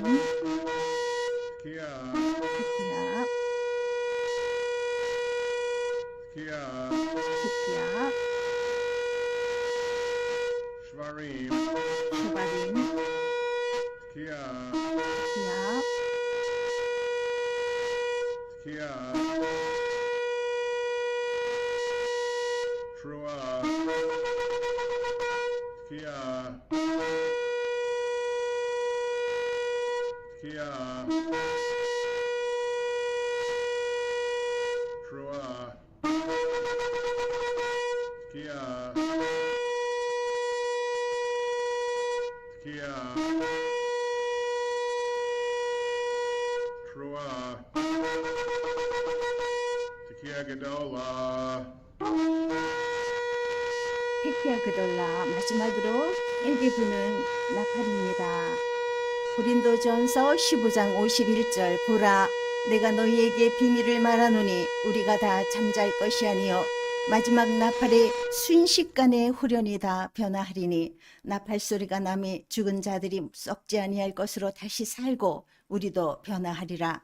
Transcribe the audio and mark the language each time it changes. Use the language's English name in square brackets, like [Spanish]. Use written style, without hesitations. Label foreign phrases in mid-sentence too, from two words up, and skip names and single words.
[Hebrew] Kia. 테키아 Kia. 테키아 Shvarim. 쉐바림 Kia. 테키아 Kia. Trua. Kia. Kia. Trua. Kia. Kia. Trua. תקיעה גדולה. תקיעה גדולה [Korean] 마지막으로 길게 부는 나팔입니다. 고린도전서 15장 51절 보라 내가 너희에게 비밀을 말하노니 우리가 다 잠잘 것이 아니요 마지막 나팔의 순식간에 후련히 다 변화하리니 나팔 소리가 나매 죽은 자들이 썩지 아니할 것으로 다시 살고 우리도 변화하리라.